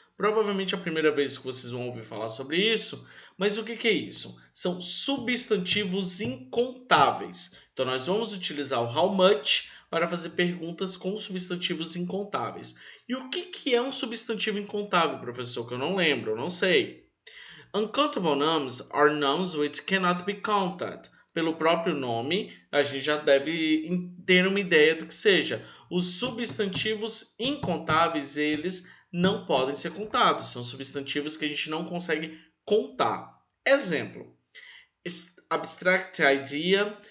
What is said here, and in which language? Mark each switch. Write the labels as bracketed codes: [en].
[pt] Provavelmente é a primeira vez que vocês vão ouvir falar sobre isso, mas o que é isso? São substantivos incontáveis. Então nós vamos utilizar o how much para fazer perguntas com substantivos incontáveis. E o que é um substantivo incontável, professor? Que eu não lembro, eu não sei. [en] Uncountable nouns are nouns which cannot be counted. [pt] Pelo próprio nome, a gente já deve ter uma ideia do que seja. Os substantivos incontáveis, eles não podem ser contados. São substantivos que a gente não consegue contar. Exemplo, [en] abstract idea.